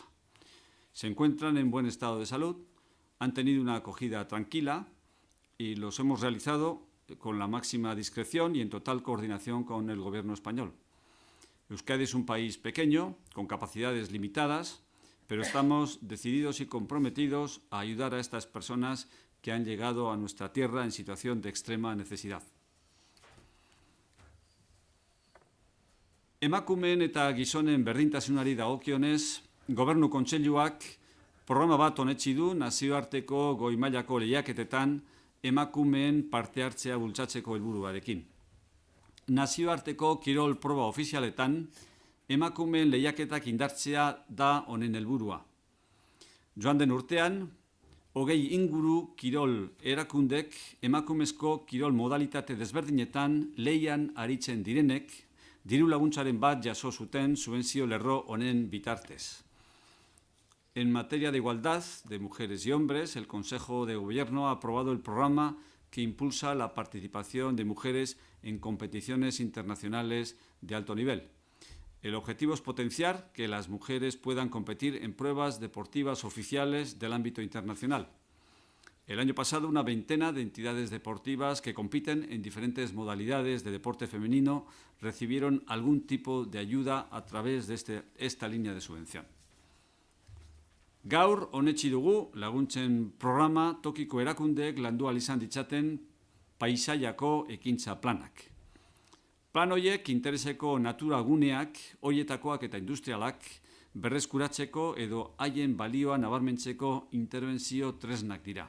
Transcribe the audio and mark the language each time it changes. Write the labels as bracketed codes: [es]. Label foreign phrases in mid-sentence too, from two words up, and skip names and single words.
[es] Se encuentran en buen estado de salud, han tenido una acogida tranquila y los hemos realizado con la máxima discreción y en total coordinación con el gobierno español. Euskadi es un país pequeño, con capacidades limitadas, pero estamos decididos y comprometidos a ayudar a estas personas que han llegado a nuestra tierra en situación de extrema necesidad. [eu] Emakumeen eta gizonen berdintasunari dagokionez, Gobernu Kontseiluak programa bat onetsi du nazioarteko goi mailako lehiaketetan emakumeen parte hartzea bultzatzeko helburuarekin. Nazioarteko kirol proba ofizialetan emakumeen lehiaketak indartzea da honen helburua. Joan den urtean, 20 inguru kirol erakundek emakumezko kirol modalitate desberdinetan lehian aritzen direnek, diru laguntzaren bat jaso zuten subentzio lerro honen bitartez. [es] En materia de igualdad de mujeres y hombres, el Consejo de Gobierno ha aprobado el programa que impulsa la participación de mujeres en competiciones internacionales de alto nivel. El objetivo es potenciar que las mujeres puedan competir en pruebas deportivas oficiales del ámbito internacional. El año pasado, una veintena de entidades deportivas que compiten en diferentes modalidades de deporte femenino recibieron algún tipo de ayuda a través de esta línea de subvención. [eu] Gaur onetsi dugu laguntzen programa tokiko erakundeek landu ahal izan ditzaten paisaiako ekintza planak. Plan horiek intereseko natura guneak, horietakoak eta industrialak, berreskuratzeko edo haien balioa nabarmentzeko interbentzio tresnak dira.